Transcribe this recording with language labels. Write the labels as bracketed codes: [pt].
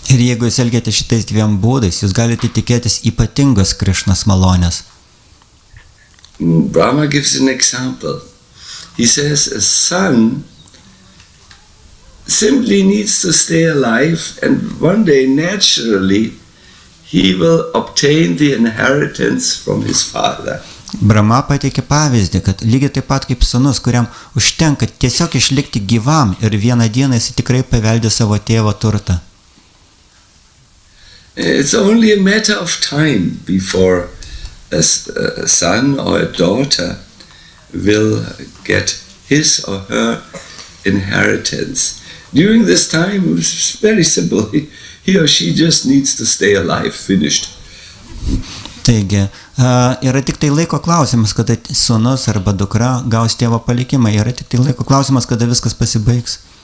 [lt] Ir jeigu jūs elgiate šitais dviem būdais, jūs galite tikėtis ypatingos Krishnos malonės. [en] Brahma gives an example. He says a son simply needs to stay alive, and one day naturally he will obtain the inheritance from his father. [lt] Brahma pateikė pavyzdį, kad lygiai taip pat kaip sūnus, kuriam užtenka tiesiog išlikti gyvam ir vieną dieną jis tikrai paveldė savo tėvo turtą. [en] It's only a matter of time before a son or a daughter will get his or her inheritance. During this time, it's very simple. He or she just needs to stay alive, finished. [lt] Taigi, yra tik tai laiko klausimas, kada sūnus arba dukra gaus tėvo palikimą. Yra tik tai laiko klausimas, kada viskas pasibaigs.